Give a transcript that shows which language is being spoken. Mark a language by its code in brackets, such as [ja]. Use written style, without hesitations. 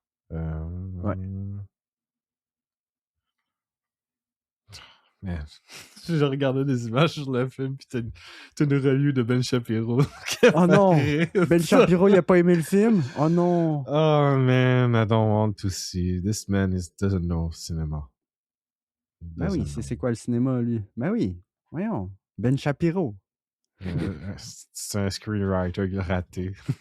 [fr] Ouais. Mais j'ai regardé des images sur le film, puis t'as une review de Ben Shapiro. Oh non! Ben Shapiro, il a pas aimé le film? Oh non! [en] Oh man, I don't want to see. This man doesn't know cinema. [fr] Ben oui, c'est quoi le cinéma, lui? Ben oui, voyons. Ben Shapiro. C'est un screenwriter raté.